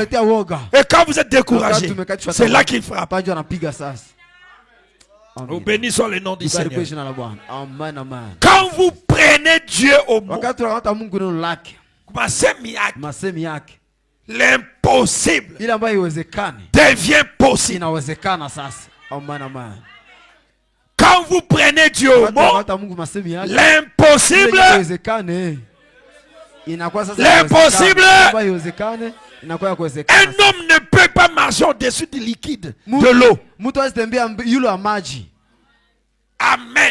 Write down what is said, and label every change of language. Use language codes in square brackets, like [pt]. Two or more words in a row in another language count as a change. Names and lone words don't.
[fr] Et quand vous êtes découragé, c'est là qu'il frappe. Nous bénissons le nom du Seigneur. Quand vous prenez Dieu au mot, l'impossible [sw] ile ambayo haiwezekani [fr] devient possible. [sw] inawezekana sasa. [fr] Amen, amen. Quand vous prenez Dieu au mot, l'impossible, l'impossible, un homme ne peut pas marcher au-dessus du liquide, de l'eau. Amen.